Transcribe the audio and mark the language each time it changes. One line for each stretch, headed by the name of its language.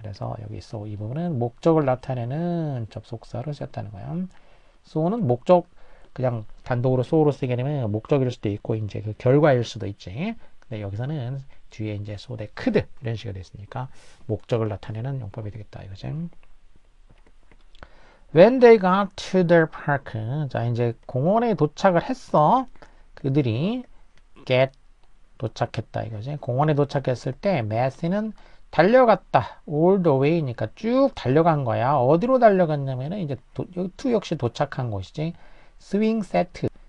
Korean: 그래서 여기 so 이 부분은 목적을 나타내는 접속사로 쓰였다는 거야. so는 목적 그냥 단독으로 so로 쓰게 되면 목적일 수도 있고 이제 그 결과일 수도 있지. 근데 여기서는 뒤에 이제
English: so that could
Korean: 이런 식으로 됐으니까 목적을 나타내는 용법이 되겠다 이거지.
English: When they got to their park.
Korean: 자, 이제 공원에 도착을 했어. 그들이 get 도착했다 이거지. 공원에 도착했을 때 Matthew는 달려갔다.
English: all the way
Korean: 니까 쭉 달려간 거야. 어디로 달려갔냐면은 이제 to 역시 도착한 곳이지. 스윙 세트.